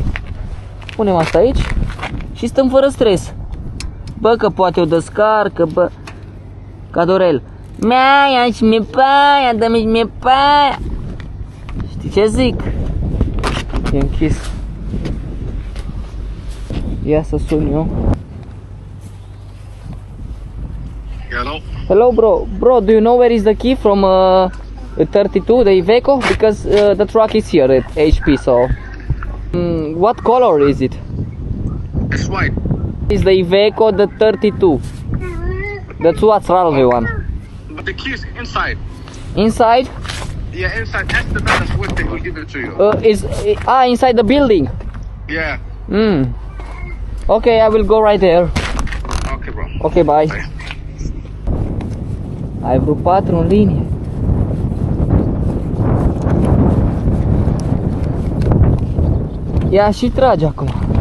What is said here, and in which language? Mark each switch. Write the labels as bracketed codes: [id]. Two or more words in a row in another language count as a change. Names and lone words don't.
[ro] Punem asta aici și stăm fără stres. Bă, că poate o descarcă, bă. Ca Dorel. Mea, și mi-e paia, dă-mi și mi-e paia. Știi ce zic? E închis. Ia să sun eu. [en] Hello? Hello, bro. Bro, do you know where is the key from 32, the Iveco? Because the truck is here at HP, so... what color is it? It's white. Is the Iveco the 32? The Tuatralve one. But the key is inside. Inside? Yeah, inside. That's the man that's with it who'll give it to you. Inside the building. Yeah. Okay, I will go right there. Okay, bro. Okay, bye. Bye. [ro] Ai vreo 4 în linie. Ia și trage acum.